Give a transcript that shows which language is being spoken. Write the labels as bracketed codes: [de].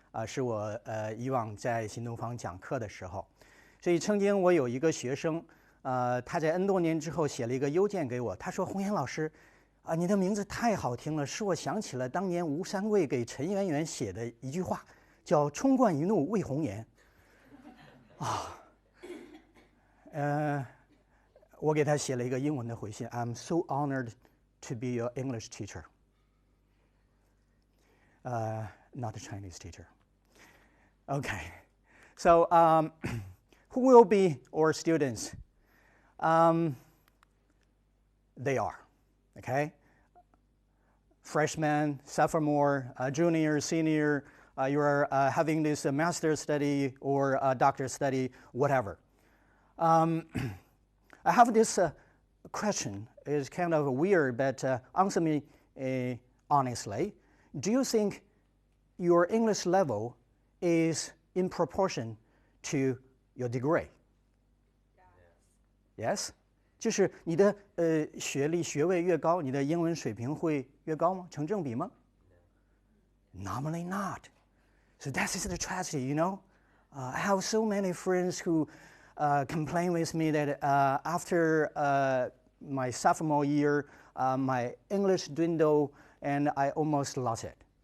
[zh] 是我以往在新东方讲课的时候，所以曾经我有一个学生，他在 N 多年之后写了一个邮件给我，他说：“洪岩老师，你的名字太好听了，使我想起了当年吴三桂给陈圆圆写的一句话，叫‘冲冠一怒为红颜’。” 我给他写了一个英文的回信 ：“ [en] I'm so honored to be your English teacher, not a Chinese teacher.” Okay, so who will be our students? They are, okay? Freshman, sophomore, junior, senior, you are having this master's study or doctorate study, whatever. I have this question. It's kind of weird, but answer me honestly. Do you think your English level is in proportion to your degree? Yes? [zh] 就是你的学历学位越高，你的英文水平会越高吗？成正比吗？ [en] Normally not. So that is the tragedy, you know. I have so many friends who complain with me that after my sophomore year, my English dwindled and I almost lost it.